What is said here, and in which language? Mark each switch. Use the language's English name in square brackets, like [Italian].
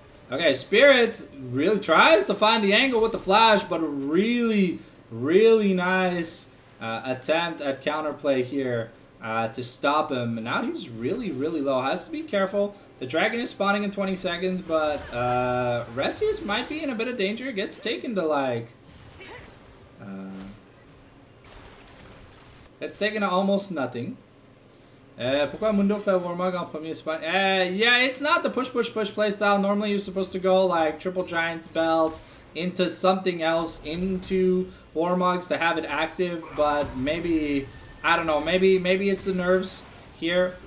[English] Okay, Spirit really tries to find the angle with the flash, but a really, really nice attempt at counterplay here to stop him. And now he's really, really low. Has to be careful. The dragon is spawning in 20 seconds, but Resius might be in a bit of danger. Gets taken to like... It's taken to almost nothing. [French] Pourquoi Mundo fait Warmog en premier spot? [English] Yeah, it's not the push playstyle. Normally you're supposed to go like Triple Giant's Belt into something else, into Warmogs to have it active, but maybe, I don't know, maybe it's the nerves here.